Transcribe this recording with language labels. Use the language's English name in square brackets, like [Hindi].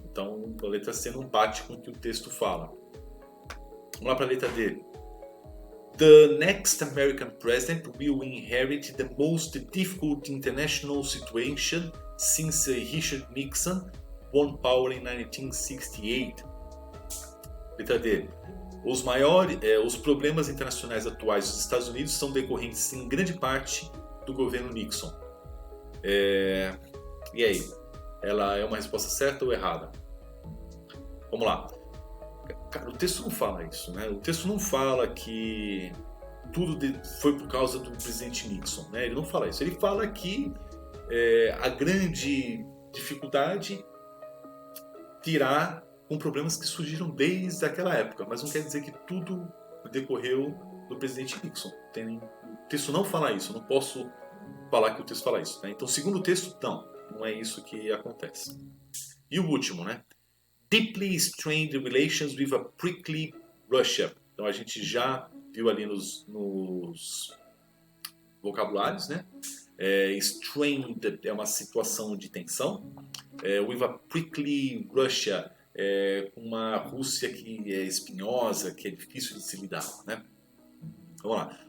[Portuguese] Então a letra C não bate com o que o texto fala. Vamos lá para a letra D. [English] The next American president will inherit the most difficult international situation since Richard Nixon won power in 1968. [Portuguese] Letra D. Os problemas internacionais atuais dos Estados Unidos são decorrentes em grande parte do governo Nixon. E aí? Ela é uma resposta certa ou errada? Vamos lá. Cara, o texto não fala isso, né? O texto não fala que tudo foi por causa do presidente Nixon, né? Ele não fala isso. Ele fala que a grande dificuldade virá com problemas que surgiram desde aquela época, mas não quer dizer que tudo decorreu do presidente Nixon. O texto não fala isso, eu não posso falar que o texto fala isso, né? Então, segundo o texto, não é isso que acontece. E o último, né? [English] Deeply strained relations with a prickly Russia. [Portuguese] Então, a gente já viu ali nos vocabulários, né? Strained é uma situação de tensão. [English] With a prickly Russia, [Portuguese] uma Rússia que é espinhosa, que é difícil de se lidar, né? Vamos lá.